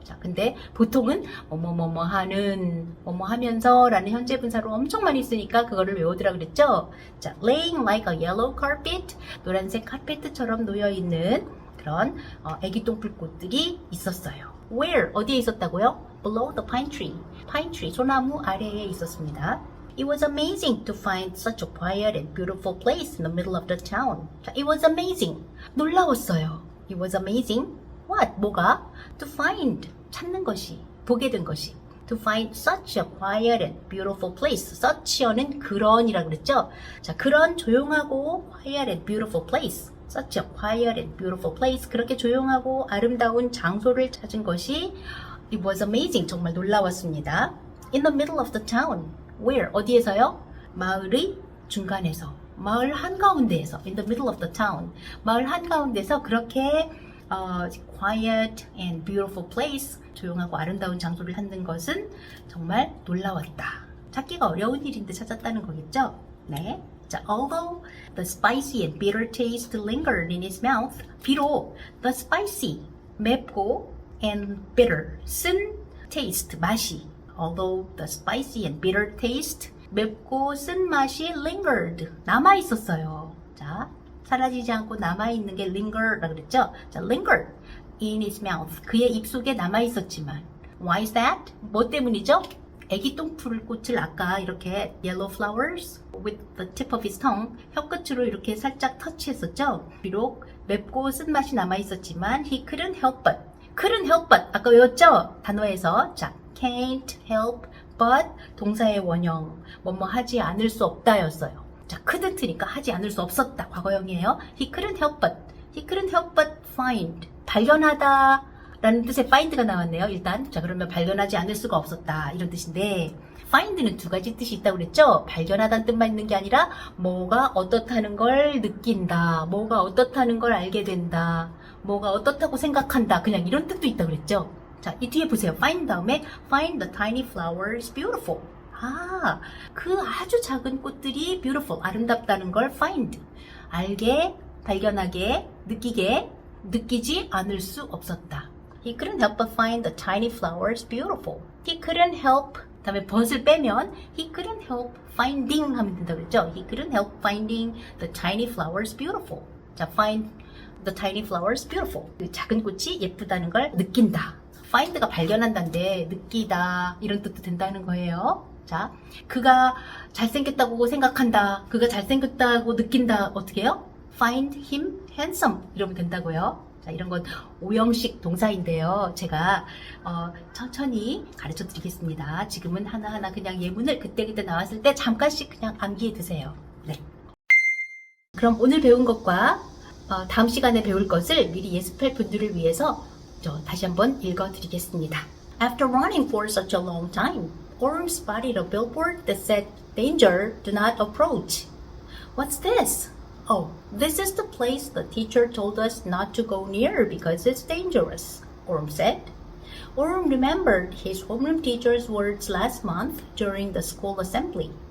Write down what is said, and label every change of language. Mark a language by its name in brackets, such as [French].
[Korean] 자, 근데 보통은 뭐뭐 하는, 뭐뭐 하면서 라는 현재분사로 엄청 많이 쓰니까 그거를 외우더라 그랬죠? 자, [English] laying like a yellow carpet, [Korean] 노란색 카페트처럼 놓여있는 그런 애기 똥풀꽃들이 있었어요. [English] Where? [Korean] 어디에 있었다고요? [English] Below the pine tree. [Korean] pine tree, 소나무 아래에 있었습니다. [English] It was amazing to find such a quiet and beautiful place in the middle of the town. It was amazing. [Korean] 놀라웠어요. [English] It was amazing. What? [Korean] 뭐가? [English] To find. [Korean] 찾는 것이. 보게 된 것이. [English] To find such a quiet and beautiful place. [Korean] such는 그런이라고 그랬죠? 자, 그런 조용하고 [English] quiet and beautiful place. such a quiet and beautiful place. [Korean] 그렇게 조용하고 아름다운 장소를 찾은 것이 [English] It was amazing. [Korean] 정말 놀라웠습니다. [English] In the middle of the town. [Korean] Where? 어디에서요? 마을의 중간에서. 마을 한가운데에서. [English] In the middle of the town. [Korean] 마을 한가운데서 그렇게 [English] quiet and beautiful place. [Korean] 조용하고 아름다운 장소를 찾는 것은 정말 놀라웠다. 찾기가 어려운 일인데 찾았다는 거겠죠? 네. [English] 자, although the spicy and bitter taste lingered in his mouth, [Korean] 비록 [English] the spicy, 맵고 and bitter, 쓴 taste, 맛이, although the spicy and bitter taste, [Korean] 맵고 쓴 맛이 [English] lingered, [Korean] 남아 있었어요. 자, 사라지지 않고 남아 있는 게 linger라고 그랬죠? 자, [English] lingered in his mouth, [Korean] 그의 입속에 남아 있었지만, [English] why is that? [Korean] 뭐 때문이죠? 애기 똥풀꽃을 아까 이렇게 [English] yellow flowers with the tip of his tongue, [Korean] 혀끝으로 이렇게 살짝 터치했었죠? 비록 맵고 쓴맛이 남아 있었지만 [English] he couldn't help but [Korean] 아까 외웠죠? 단어에서 자, [English] can't help but [Korean] 동사의 원형 뭐뭐 하지 않을 수 없다 였어요. 자, couldn't니까 하지 않을 수 없었다 과거형이에요. [English] he couldn't help but find, [Korean] 발견하다 라는 뜻의 find가 나왔네요. 일단 자, 그러면 발견하지 않을 수가 없었다 이런 뜻인데, find는 두 가지 뜻이 있다고 그랬죠. 발견하다는 뜻만 있는 게 아니라 뭐가 어떻다는 걸 느낀다, 뭐가 어떻다는 걸 알게 된다, 뭐가 어떻다고 생각한다, 그냥 이런 뜻도 있다고 그랬죠. 자, 이 뒤에 보세요. [English] find 다음에 find the tiny flowers beautiful. [Korean] 아, 그 아주 작은 꽃들이 beautiful, 아름답다는 걸 find, 알게, 발견하게, 느끼게, 느끼지 않을 수 없었다. [English] He couldn't help but find the tiny flowers beautiful. He couldn't help, [Korean] 다음에 but을 빼면 [English] he couldn't help finding [Korean] 하면 된다고 그랬죠. [English] He couldn't help finding the tiny flowers beautiful. 자, find the tiny flowers beautiful. [Korean] 그 작은 꽃이 예쁘다는 걸 느낀다. find가 발견한다인데 느끼다 이런 뜻도 된다는 거예요. 자, 그가 잘생겼다고 생각한다, 그가 잘생겼다고 느낀다, 어떻게 해요? [English] Find him handsome [Korean] 이러면 된다고요. 자, 이런 건 오형식 동사인데요. 제가 천천히 가르쳐 드리겠습니다. 지금은 하나하나 그냥 예문을 그때그때 나왔을 때 잠깐씩 그냥 암기해 두세요. 네. 그럼 오늘 배운 것과 다음 시간에 배울 것을 미리 예습할 분들을 위해서 다시 한번 읽어 드리겠습니다. [English] After running for such a long time, Orm spotted a billboard that said, "Danger, do not approach." "What's this?" "Oh, this is the place the teacher told us not to go near because it's dangerous," Orm said. Orm remembered his homeroom teacher's words last month during the school assembly.